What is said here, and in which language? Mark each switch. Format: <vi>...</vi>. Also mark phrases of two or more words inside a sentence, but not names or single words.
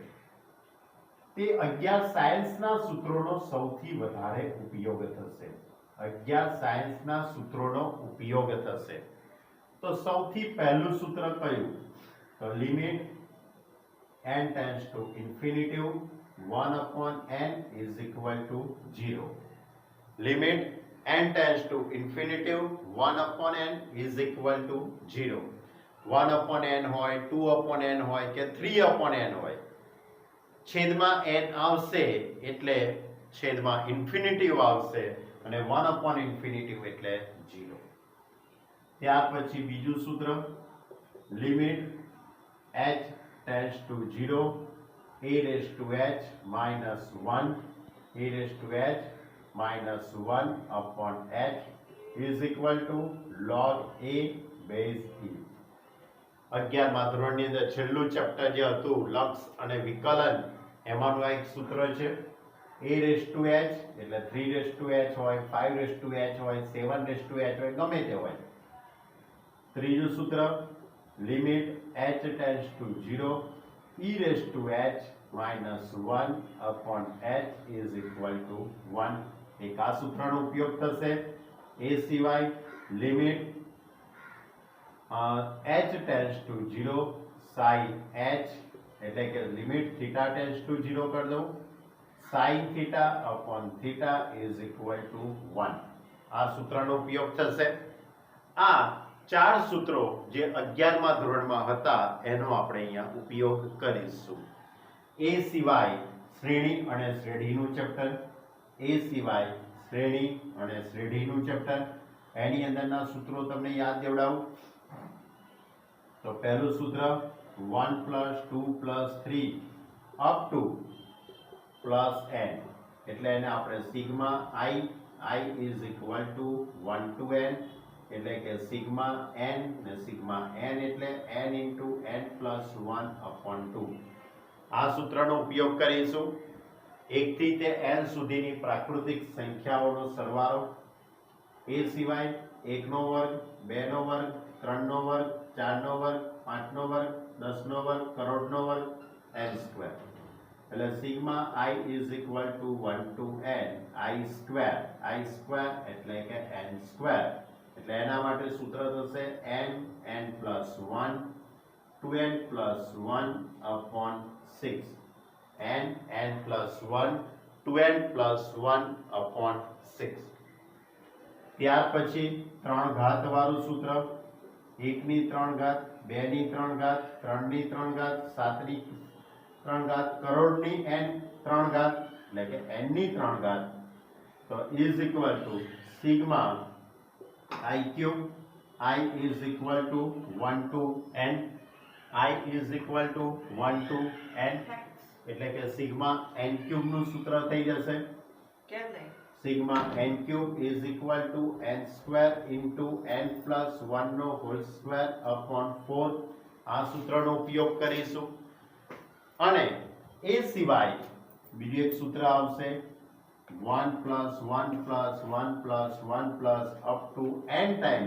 <gu>તે 11 સાયન્સના સૂત્રોનો સૌથી વધારે ઉપયોગ થશે. 11 સાયન્સના સૂત્રોનો ઉપયોગ થશે. તો સૌથી પહેલું સૂત્ર કયું? તો</gu> <en>limit n tends to infinity 1 upon n is equal to 0. લિમિટ n tends to infinitive 1 upon n is equal to 0.</en> <gu>1 upon n હોય 2 upon n હોય કે 3 upon n હોય, છેદમાં n આવશે એટલે છેદમાં ઇન્ફિનિટિવ આવશે અને 1</gu> <en>upon infinitive</en> <gu>એટલે 0. ત્યાર પછી બીજું સૂત્ર,</gu> <en>લિમિટ h tends to 0 a raised to h minus 1 a raised to h minus 1 upon h is equal to log a base e.</en> <gu>11મા ધોરણની અંદર છેલ્લું ચેપ્ટર જે હતું લક્ષ અને વિકલન, એમાંનું આ એક સૂત્ર છે.</gu> <en>a raised to h એટલે 3 raised to h હોય, 5 raised to h હોય, 7 raised to h હોય,</en> <gu>ગમે તે હોય. ત્રીજું સૂત્ર,</gu> <en>લિમિટ h tends to 0 e raised to h minus 1 upon h is equal to 1.</en> <gu>એક આ સૂત્રનો ઉપયોગ થશે. એ સિવાય</gu> <en>limit h tends to 0 sin h</en> <gu>એટલે કે</gu> <en>limit theta tends to 0</en> <gu>કરી દઉં,</gu> <en>sin theta upon theta is equal to 1.</en> <gu>આ સૂત્રનો ઉપયોગ થશે. આ ચાર સૂત્રો જે 11મા ધોરણમાં હતા એનો આપણે અહીંયા ઉપયોગ કરીશું. એ સિવાય શ્રેણી અને શ્રેઢીનું ચેપ્ટર, એ સિવાય શ્રેણી અને શ્રેઢીનું ચેપ્ટર, એની અંદરના સૂત્રો તમને યાદ દેવડાવું. તો પહેલું સૂત્ર 1 + 2 + 3</gu> <en>up to plus n,</en> <gu>એટલે એને આપણે</gu> <en>sigma i is equal to 1 to n,</en> <gu>એટલે કે સિગ્મા n ને સિગ્મા n એટલે</gu> <en>n into n plus 1 upon 2.</en> <gu>આ સૂત્રનો ઉપયોગ કરીશું. 1 થી તે n સુધીની પ્રાકૃતિક સંખ્યાઓનો સરવાળો, એ સિવાય 1 નો વર્ગ, 2 નો વર્ગ, 3 નો વર્ગ, 4 નો વર્ગ, 5 નો વર્ગ, 10 નો વર્ગ, કરોડનો વર્ગ, n સ્ક્વેર. એટલે</gu> <en>sigma i is equal to 1 to n i square</en> <gu>એટલે કે n સ્ક્વેર. એટલે એના માટે સૂત્ર થશે</gu> <en>n plus 1 2n plus 1 upon 6. n plus 1 2n plus 1 upon 6.</en> <gu>ત્યાર પછી 3 ઘાત વાળું સૂત્ર, 1 ની 3 ઘાત, 2 ની 3 ઘાત, 3 ની 3 ઘાત, 7 ની 3 ઘાત, કરોડની n 3 ઘાત એટલે કે n ની 3 ઘાત. તો</gu> <en>is equal to sigma i cube, i is equal to 1 to n, i is equal to 1 to n,</en> <gu>એટલે કે સિગ્મા n ક્યુબ નું સૂત્ર થઈ જશે.</gu> <en>sigma n cube is equal to n square into n plus 1 નો whole square upon 4.</en> <gu>આ સૂત્રનો ઉપયોગ કરીશું. અને એ સિવાય બીજું એક સૂત્ર આવશે</gu> <en>1 plus 1 plus 1 plus 1 plus up to n times.</en>